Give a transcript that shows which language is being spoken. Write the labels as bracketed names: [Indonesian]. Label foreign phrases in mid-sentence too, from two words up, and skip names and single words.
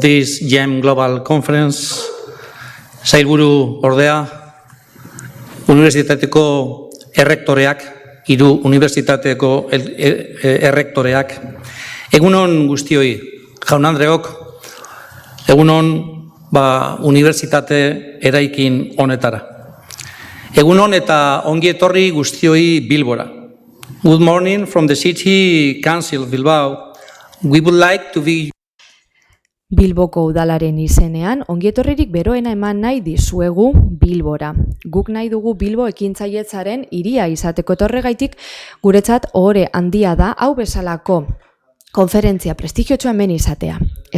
[English] this GEM Global Conference, [Basque] sailburu ordea, unibertsitateko errektoreak, 3 unibertsitateko errektoreak, egunon guztioi, jaun-andreok, egunon unibertsitate eraikin honetara. Egunon eta ongi etorri guztioi Bilbora. [English] Good morning from the City Council of Bilbao. We would like to be... [Basque] Bilboko udalaren izenean, ongietorririk beroena eman nahi dizuegu Bilbora. Guk nahi dugu Bilbo ekintzailetzaren hiria izateko etorregaitik guretzat ohore handia da hau bezalako konferentzia prestigiotxoa hemen izatea.